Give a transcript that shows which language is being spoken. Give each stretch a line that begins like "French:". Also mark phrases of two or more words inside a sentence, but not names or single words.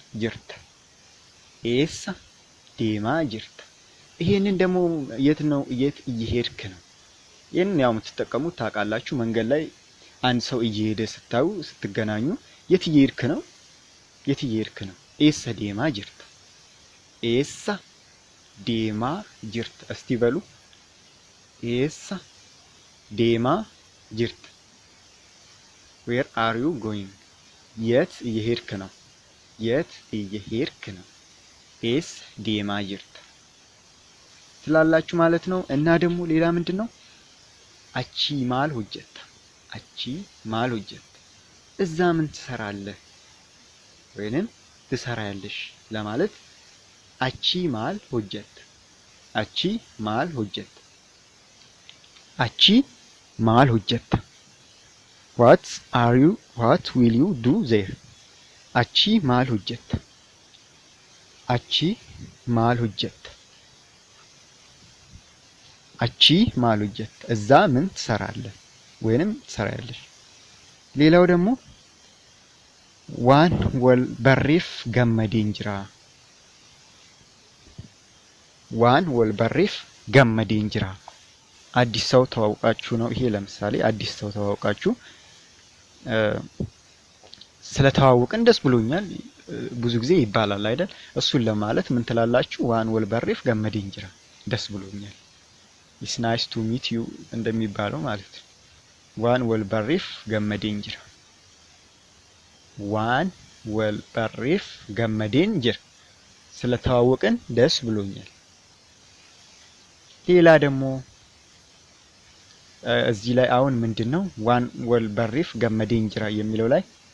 Oromo: jirta
Amharic: ይሄንን ደግሞ የት እየሄድክ ነው ይሄንን ያው የምትጠቀሙት ታውቃላችሁ መንገድ ላይ አንድ ሰው እየሄደ ስታዩ ስትገናኙ የት እየሄድክ ነው
Oromo: eessa deemaa jirta eessa
Amharic: deemaa jirta እስቲ በሉ eessa deemaa jirta
English: where are you going
Amharic: የት እየሄድክ ነው የት እየሄድክ ነው
Oromo: eessa deemaa jirta
Amharic: ትላላችሁ ማለት ነው እና ደግሞ ሌላ ምንድነው
Oromo: achi maal hojjetta achi maal hojjetta
Amharic: እዛ ምን ትሰራለህ ወይንም ትሰራያለሽ ለማለት
Oromo: achi maal hojjetta achi maal hojjetta achi maal hojjetta
English: what will you do there
Oromo: achi maal hojjetta achi maal hojjetta achi maal hojjetta
Amharic: እዛ ምን ትሰራለህ ወይንም ትሰራያለሽ ሌላው ደግሞ
Oromo: waan wal barreef gammaddeen jira waan wal barreef gammaddeen jira
Amharic: አዲስ ሰው ተዋውቃችሁ ነው ይሄ ለምሳሌ አዲስ ሰው ተዋውቃችሁ ስለተዋወቅን ደስ ብሎኛል ብዙ ጊዜ ይባላል አይደል እሱን ለማለት ምን ትላላችሁ
Oromo: waan wal barreef gammaddeen jira
Amharic: ደስ ብሎኛል
English: it's nice to meet you
Amharic: እንደሚባለው ማለት ነው
Oromo: waan wal barreef gammaddeen jira waan wal barreef gammaddeen jira
Amharic: ስለተዋወቅን ደስ ብሎኛል ሌላ ደግሞ እዚህ ላይ አሁን ምንድነው
Oromo: waan wal barreef gammaddeen jira
Amharic: የሚለው ላይ